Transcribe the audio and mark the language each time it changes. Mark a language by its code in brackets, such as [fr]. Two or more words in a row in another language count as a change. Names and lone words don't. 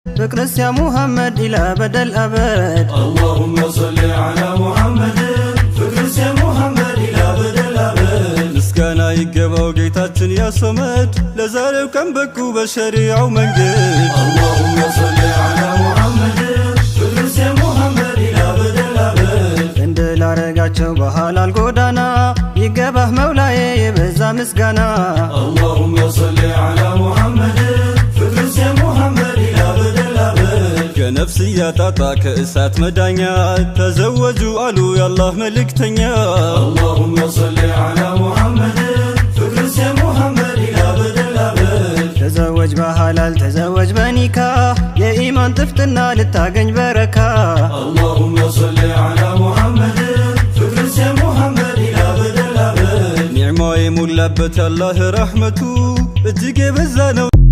[am] ፍቅርስ ያ ሙሐመድ ኢላ በደል አበድ። [ar] اللهم صل على محمد، [am] ፍቅርስ ያ ሙሐመድ ኢላ በደል አበድ። ምስጋና ይገባው ጌታችን ያ ሶመድ፣ ለዛሬው ቀን በቁ በሸሪዓው መንገድ። [ar] اللهم صل على محمد، [am] ፍቅርስ ያ ሙሐመድ ኢላ በደል አበድ። እንድ ላረጋቸው በሐላል ጎዳና፣ ይገባህ መውላዬ የበዛ ምስጋና። [ar] اللهم صل على محمد، [am] ፍቅርስ ያ ሙሐመድ ኢላ በደል አበድ። ከነፍስያ ጣጣ ከእሳት መዳኛ፣ ተዘወጁ አሉ የአላህ መልእክተኛ። [ar] اللهم صل على محمد، [am] ፍቅርስ ያ ሙሐመድ ኢላ በደል አበድ። ተዘወጅ በሐላል ተዘወጅ በኒካ፣ የኢማን ጥፍጥና ልታገኝ በረካ። [ar] اللهم صل على محمد، [am] ፍቅርስ ያ ሙሐመድ ኢላ በደል አበድ። ኒዕማ የሞላበት ያላህ ረሕመቱ እጅግ የበዛ ነው።